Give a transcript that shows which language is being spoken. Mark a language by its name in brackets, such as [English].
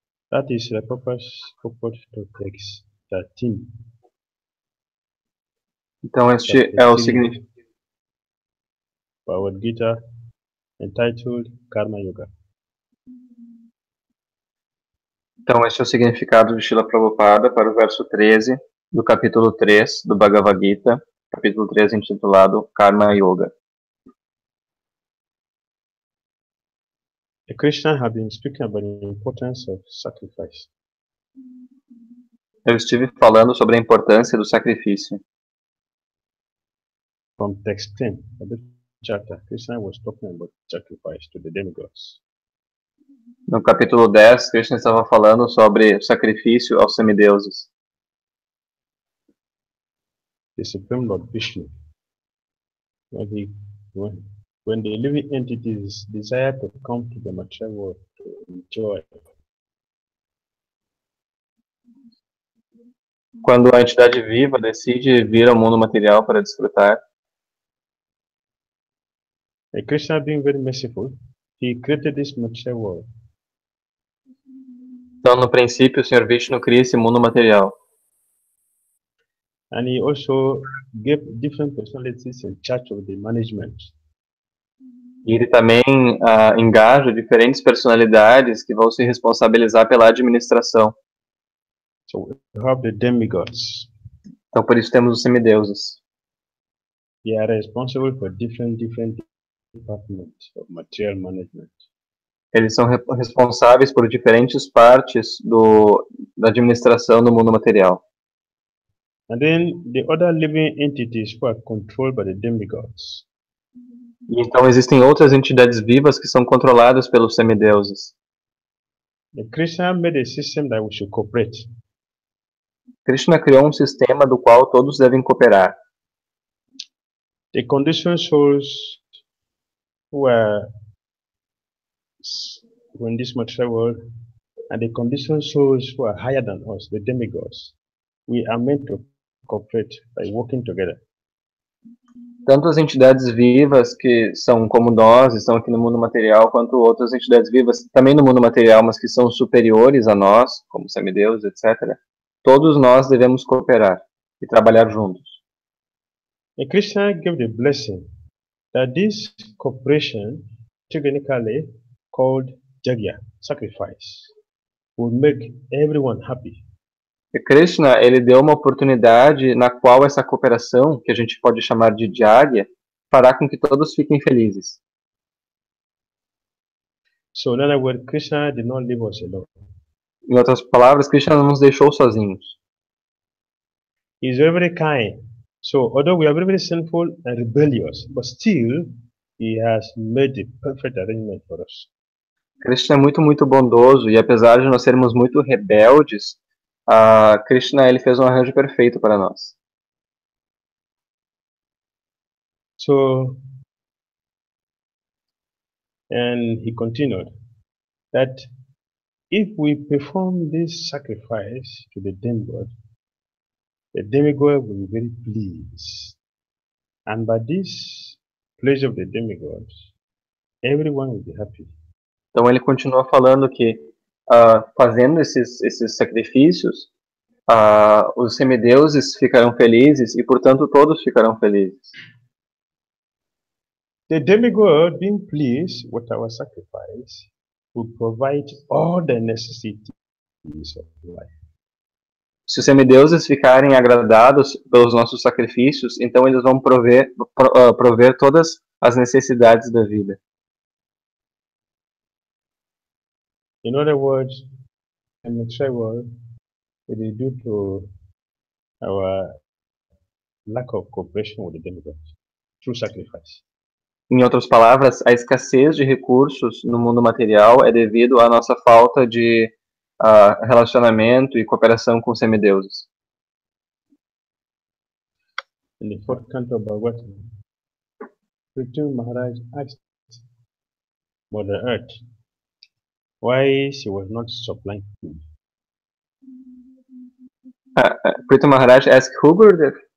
[English] That is the purpose to text 13. [Portuguese] Então este é o significado. [English] Bhagavad Gita, entitled Karma Yoga. [Portuguese] Então este é o significado de Srila Prabhupada para o verso 13 do capítulo 3 do Bhagavad Gita, capítulo 3 intitulado Karma Yoga. [English] Krishna has been speaking about the importance of sacrifice. [Portuguese] Eu estive falando sobre a importância do sacrifício. [English] From text 10 of the chapter, Krishna was talking about sacrifice to the demigods. [Portuguese] No capítulo 10, Krishna estava falando sobre o sacrifício aos semideuses. [English] The Supreme Lord Vishnu, when the living entities desire to come to the material world to enjoy, [Portuguese] quando a entidade viva decide vir ao mundo material para desfrutar, [English] Krishna being very merciful, he created this material world. [Portuguese] Então, no princípio, o Sr. Vishnu cria esse mundo material. [English] And he also gave different personalities in charge of the management. [Portuguese] E ele também engaja diferentes personalidades que vão se responsabilizar pela administração. [English] So we have the demigods. [Portuguese] Então, por isso temos os semideuses. [English] They are responsible for different departments of material management. [Portuguese] Eles são responsáveis por diferentes partes da administração do mundo material. [English] And then the other living entities who are controlled by the demigods. [Portuguese] E então existem outras entidades vivas que são controladas pelos semideuses. [English] Krishna made a system that we should cooperate. [Portuguese] Krishna criou um sistema do qual todos devem cooperar. [English] The conditioned souls who are in this material world and the conditioned souls who are higher than us, the demigods, we are meant to cooperate by working together. [Portuguese] Tanto as entidades vivas que são como nós, estão aqui no mundo material, quanto outras entidades vivas também no mundo material, mas que são superiores a nós, como semideuses, etc. Todos nós devemos cooperar e trabalhar juntos. [English] Krishna gave the blessing that this cooperation, technically called Jagya, sacrifice, would make everyone happy. [Portuguese] E Krishna, ele deu uma oportunidade na qual essa cooperação, que a gente pode chamar de Jagya, fará com que todos fiquem felizes. [English] So in other words, Krishna did not leave us alone. [Portuguese] Em outras palavras, Krishna não nos deixou sozinhos. [English] He is very, very kind. So although we are very, very sinful and rebellious, but still He has made the perfect arrangement for us. [Portuguese] Krishna é muito, muito bondoso, e apesar de nós sermos muito rebeldes, Krishna ele fez um arranjo perfeito para nós. [English] So, and he continued that if we perform this sacrifice to the demigod will be very pleased. And by this pleasure of the demigods, everyone will be happy. [Portuguese] Então ele continua falando que fazendo esses sacrifícios, os semideuses ficarão felizes e, portanto, todos ficarão felizes. [English] The demigod, being pleased with our sacrifice, will provide all the necessities of life. [Portuguese] Se os semideuses ficarem agradados pelos nossos sacrifícios, então eles vão prover todas as necessidades da vida. [English] In other words, in the world, it is due to our lack of cooperation with the demigods through sacrifice. [Portuguese] Em outras palavras, a escassez de recursos no mundo material é devido à nossa falta de relacionamento e cooperação com os semideuses. [English] In the fourth canto of Bhagavatam, Prithu Maharaj asked Mother Earth why she was not supplying food. Prithu Maharaj asked who, Gurudev?